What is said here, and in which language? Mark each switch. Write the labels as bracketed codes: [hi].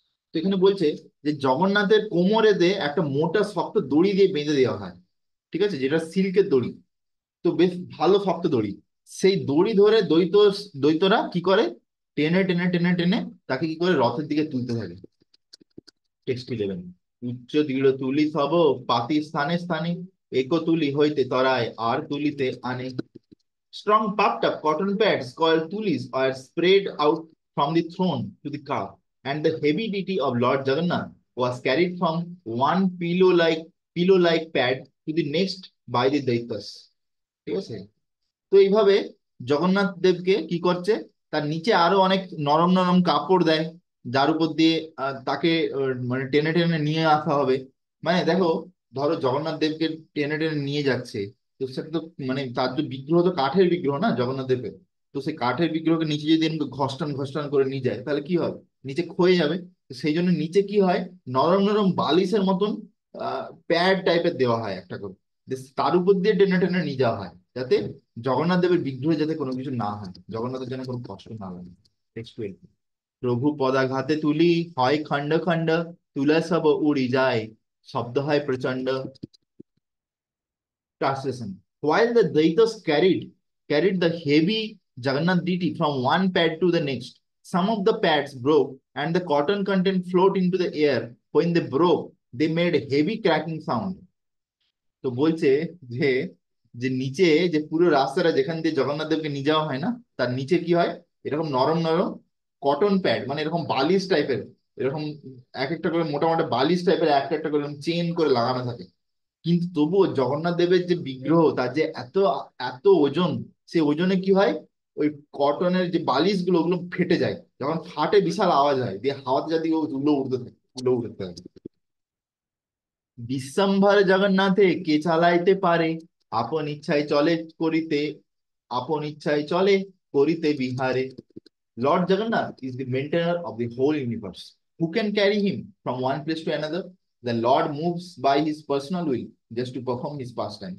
[bn] তো এখানে বলছে যে জগন্নাথের কোমরেতে একটা মোটা শক্ত দড়ি দিয়ে বেঁধে দেওয়া হয়, ঠিক আছে, যেটা সিল্কের দড়ি, তো বেশ ভালো শক্ত দড়ি। সেই দড়ি ধরে দ্বৈতরা কি করে, টেনে টেনে টেনে টেনে তাকে কি করে রথের দিকে তুলতে থাকে। টেক্সট 11, উচ্চ দৃঢ় তুলি সব পাতি স্থানে স্থানে, এক তুলি হইতে তরায় আর তুলিতে আনে। [en] Strong puffed up cotton pads called tulis are spread out from the throne to the car, and the heavy deity of Lord Jagannath was carried from one pillow like pad to the next by the Daitas. [bn] ঠিক আছে, তো এইভাবে জগন্নাথ দেবকে কি করছে, তার নিচে আরো অনেক নরম নরম কাপড় দেয়, যার উপর দিয়ে তাকে মানে টেনে টেনে নিয়ে আসা হবে। মানে দেখো, ধরো জগন্নাথ দেবকে টেনে টেনে নিয়ে যাচ্ছে, তো সেটা তো মানে তার যে বিগ্রহ, তো কাঠের বিগ্রহ না জগন্নাথ দেবের, তো সেই কাঠের বিগ্রহকে নিচে যদি এরকম ঘষ্টান ঘষ্টান করে নিয়ে যায় তাহলে কি হবে, নিচে ক্ষয়ে যাবে। তো সেই জন্য নিচে কি হয়, নরম নরম বালিশের মতন প্যাড টাইপের দেওয়া হয় একটা করে, তার উপর দিয়ে টেনে টেনে নিয়ে যাওয়া হয়, যাতে জগন্নাথ দেবের বিগ্রহে যাতে কোনো কিছু না হয়, জগন্নাথের যেন কোনো কষ্ট না লাগে। টেক্সট 12, প্রভু পদাঘাতে তুলি হয় খণ্ড খণ্ড, তুলা সব উড়ি যায় শব্দ হয় প্রচন্ড। [en] Translation. While the Daitas carried the heavy Jagannath deity from one pad to the next. Some of the pads broke and the cotton content floated into the air. When they broke, they made a heavy cracking sound. [bn] তো বলছে যে যে নিচে যে পুরো রাস্তাটা যেখান দিয়ে জগন্নাথ দেবকে নিয়ে যাওয়া হয় না, তার নিচে কি হয়, এরকম নরম নরম কটন প্যাড, মানে এরকম বালিশ টাইপের, এরকম এক একটা করে মোটা মোটা বালিশ টাইপের একটা একটা করে চেন করে লাগানো থাকে। কিন্তু তবুও জগন্নাথ দেবের যে বিগ্রহ, তার যে এত এত ওজন, সে ওজনে কি হয়, ওই কটনের যে বালিশ গুলো ওগুলো ফেটে যায়, যখন ফাটে বিশাল আওয়াজ হয়, দিয়ে হাওয়াতে যদি ও তুলো উঠতে থাকে, তুলো উঠতে থাকে। বিশ্বম্ভর জগন্নাথে কে চালাইতে পারে, আপন ইচ্ছায় চলে করিতে, আপন ইচ্ছায় চলে করিতে বিহারে। [en] Lord Jagannath is the maintainer of the whole universe. Who can carry him from one place to another? The Lord moves by his personal will just to perform his pastime.